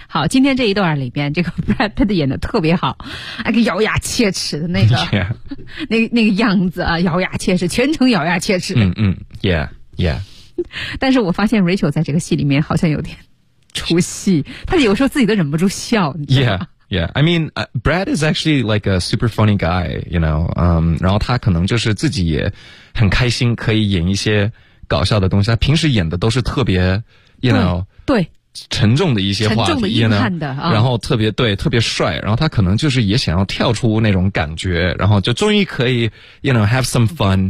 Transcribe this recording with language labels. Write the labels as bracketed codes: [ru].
[zh] 好，今天这一段里边，这个 Brad Pitt 演的特别好，那个咬牙切齿的那个， [en] yeah. [zh] 那个样子啊，咬牙切齿，全程咬牙切齿。嗯嗯 ，Yeah Yeah。但是我发现 Rachel 在这个戏里面好像有点出戏，她有时候自己都忍不住笑。 [en] Yeah Yeah。I mean, Brad is actually like a super funny guy, you know. [zh] 然后他可能就是自己也很开心，可以演一些搞笑的东西。他平时演的都是特别 ，you know，对。沉重的一些话题呢、然后特别对特别帅，然后他可能就是也想要跳出那种感觉，然后就终于可以 [en] you know have some fun、